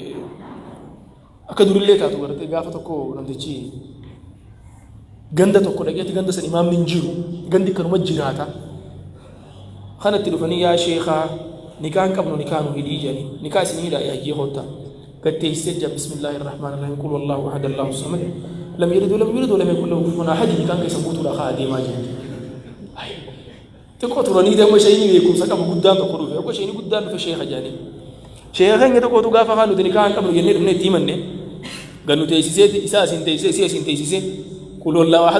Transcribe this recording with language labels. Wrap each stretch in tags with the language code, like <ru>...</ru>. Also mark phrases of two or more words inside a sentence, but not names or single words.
<om>akka durillee taatu gartee gaafa tokko namtichi ganda tokko dhageetti ganda san imaamni hin jiru gandi kanuma jiraata kanatti dhufanii yaa sheekhaa nikaan qabnu nikaanu hidhii jedhanii nikaa isinii hidhaa yaajjee hoottaa gatteessee jaa</om> <ar>بسم الله الرحمن الرحيم قل هو الله أحد الله الصمد لم يلد ولم يولد ولم يكن له كفوا أحد</ar> <om>nikaan keessa guutuudha kaa adeemaa jiru xiqqoo turanii deema shayini beekumsa qabu guddaan tokko dhufe yookaan shayini guddaan dhufe sheekha jedhanii sheekha keenya tokkotu gaafa kaan nuti nikaan qabnu jennee dhufnee itti himanne gannu teessisee isaa isin teessisee isii isin teessisee</om> <ar>قل هو الله أحد</ar>